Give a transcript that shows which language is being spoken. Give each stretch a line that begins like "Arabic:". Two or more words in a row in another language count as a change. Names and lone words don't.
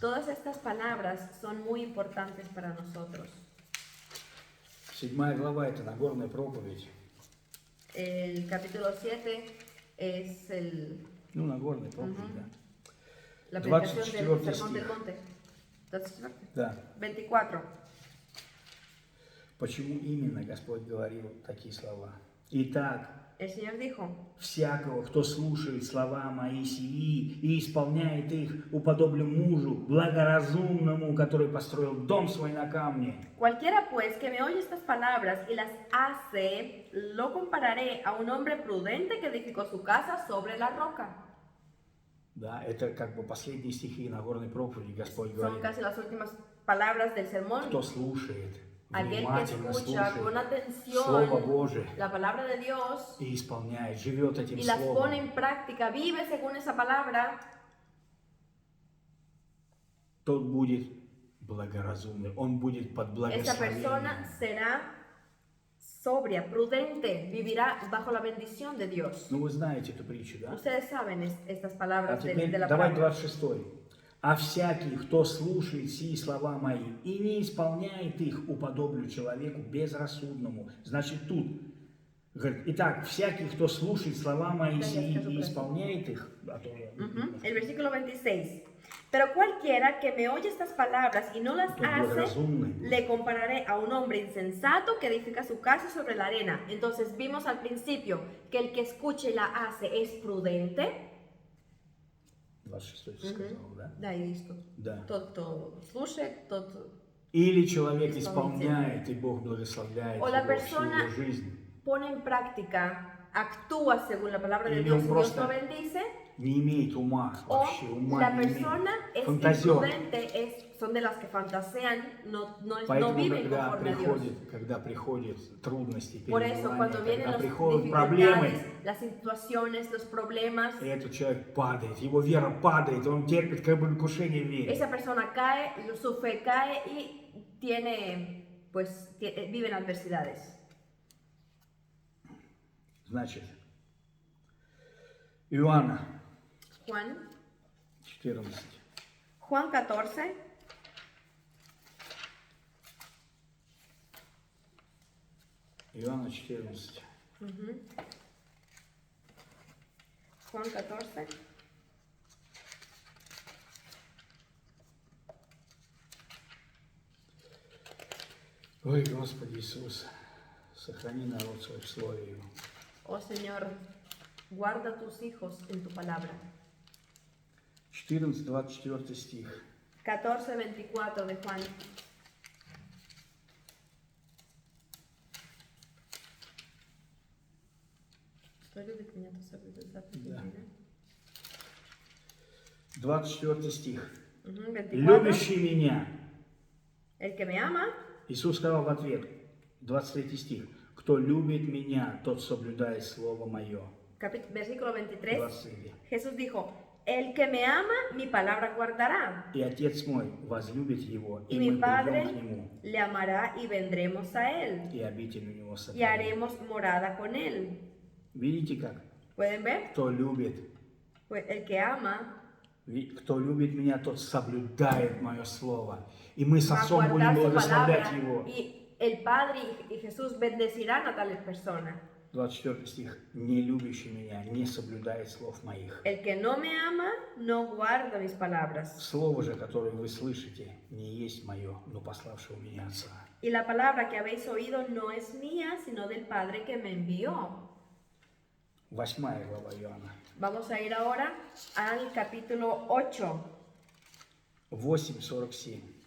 Spanish: Todas estas palabras son muy importantes para nosotros.
Russian: 7 глава – это Нагорная проповедь.
Spanish: El capítulo 7 es
Russian: Ну, Нагорная проповедь, да.
Spanish: la predicación del 24 Sermón del
Russian: стих.
Spanish: Monte. 24.
Russian: Да. 24. Почему именно Господь говорил такие слова? Итак,
Spanish: El Señor dijo,
Russian: всякого, кто слушает слова мои сии и исполняет их, уподоблю мужу, благоразумному, который построил дом свой на камне.
Spanish: cualquiera pues que me oye estas palabras y las hace, lo compararé a un hombre prudente que edificó su casa sobre la roca.
Russian: Да, это как бы последние стихи Нагорной проповеди. Господь
Spanish: Son
Russian: говорит,
Spanish: casi las últimas palabras del sermón.
Russian: кто слушает,
Spanish: Aquel que
Russian: внимательно
Spanish: escucha con
Russian: слушает
Spanish: atención
Russian: Слово Божие
Spanish: la palabra de Dios
Russian: и исполняет, живет этим
Spanish: y las
Russian: Словом,
Spanish: pone en práctica, vive según esa palabra,
Russian: тот будет благоразумный, он будет под
Spanish: esa
Russian: благословением.
Spanish: persona será sobria, prudente, vivirá bajo la bendición de Dios.
Russian: Ну, вы знаете эту притчу, да?
Spanish: Ustedes saben estas
Russian: А
Spanish: palabras
Russian: теперь
Spanish: de la
Russian: давай
Spanish: palabra. 26.
Russian: А всякий, кто слушает сии слова мои и не исполняет их, уподоблю человеку безрассудному. Значит, тут говорит, итак, всякий, кто слушает слова мои Да, я сии скажу и про это. исполняет их, а то я-
Spanish: El versículo 26. Pero cualquiera que me oye estas palabras y no las
Russian: Тот
Spanish: hace,
Russian: благоразумный.
Spanish: le compararé a un hombre insensato que edifica su casa sobre la arena. Entonces vimos al principio que el que escuche y la hace es prudente.
Russian: 26 ты сказал, да? Да, и что? Да. Тот, кто слушает, тот... Или человек Исполнитель. исполняет, и Бог благословляет
Spanish: O la
Russian: его всю
Spanish: persona
Russian: его жизнь.
Spanish: pone en práctica, actúa según la palabra de
Russian: Или
Spanish: Dios
Russian: он
Spanish: y Dios
Russian: просто
Spanish: lo bendice.
Russian: Не имеет ума,
Spanish: O
Russian: вообще ума
Spanish: la
Russian: не имеет.
Spanish: persona es
Russian: Фантазер.
Spanish: imprudente, son de las que fantasean, no
Russian: Поэтому,
Spanish: viven conforme a Dios.
Russian: когда приходят трудности,
Spanish: Por eso, cuando vienen
Russian: когда
Spanish: las
Russian: приходят проблемы,
Spanish: dificultades, las situaciones, los problemas,
Russian: этот человек падает, его вера падает, он терпит как бы крушение веры.
Spanish: esa persona cae, su fe cae y vive en adversidades.
Russian: Значит, Иоанна
Spanish: Juan 14.
Russian: 14. Иоанна 14.
Spanish: Juan 14.
Russian: Ой, Господи Иисус, сохрани народ свой в Слове Его.
Spanish: Oh Señor, guarda tus hijos en tu palabra.
Russian: 14-24 стих.
Spanish: 14:24 de Juan.
Russian: Кто любит меня, то соблюдет заповеди Да. меня. 24 стих. 24. Любящий меня.
Spanish: El que me ama,
Russian: Иисус сказал в ответ, 23 стих. Кто любит меня, тот соблюдает Слово Мое.
Spanish: versículo 23. 23. Jesús dijo, el que me ama, mi palabra guardará,
Russian: и Отец мой возлюбит его,
Spanish: y
Russian: и
Spanish: mi
Russian: мы
Spanish: Padre
Russian: придем к нему,
Spanish: le amará y vendremos a él,
Russian: и обитель у него
Spanish: y
Russian: сотворим».
Spanish: haremos morada con él.
Russian: Видите как?
Spanish: ¿Pueden ver?
Russian: Кто любит,
Spanish: Pues el que ama
Russian: кто любит меня, тот соблюдает мое слово. И мы с
Spanish: va a
Russian: Отцом будем
Spanish: guardar su
Russian: благословлять
Spanish: palabra,
Russian: его.
Spanish: y el Padre y Jesús bendecirán a tales personas.
Russian: 24 стих. «Не любящий меня не соблюдает слов моих».
Spanish: El que no me ama, no guarda mis palabras.
Russian: Слово же, которое вы слышите, не есть мое, но пославшего меня Отца.
Spanish: Y la palabra que habéis oído no es mía, sino del Padre que me envió.
Russian: 8 глава Иоанна.
Spanish: Vamos a ir ahora al capítulo 8, 8:47.